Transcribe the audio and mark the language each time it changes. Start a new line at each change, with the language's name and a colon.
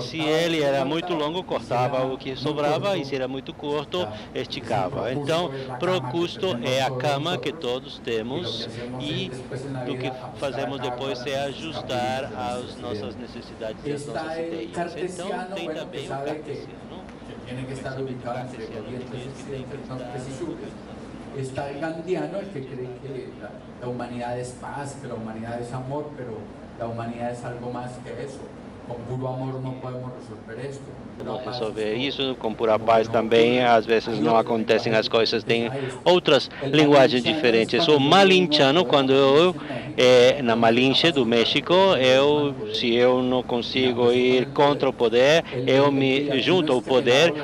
Portuguese: Se ele era muito longo, cortava o que sobrava, e se era muito curto, esticava. Então, Procusto é a cama que todos temos, e o que fazemos depois é ajustar as nossas necessidades e as nossas ideias. Então, tem também o cartesiano.
Spanish: Tiene que estar ubicado entre corrientes no preciso. Está el gandiano, el que cree que la humanidad es paz, que la humanidad es amor, pero la humanidad es algo más que eso.
Portuguese: Com puro amor não podemos resolver isso. Não resolver isso, com pura paz também, às vezes não acontecem as coisas, tem outras linguagens diferentes. O malinchano, quando eu, na Malinche do México, se eu não consigo ir contra o poder, eu me junto ao poder.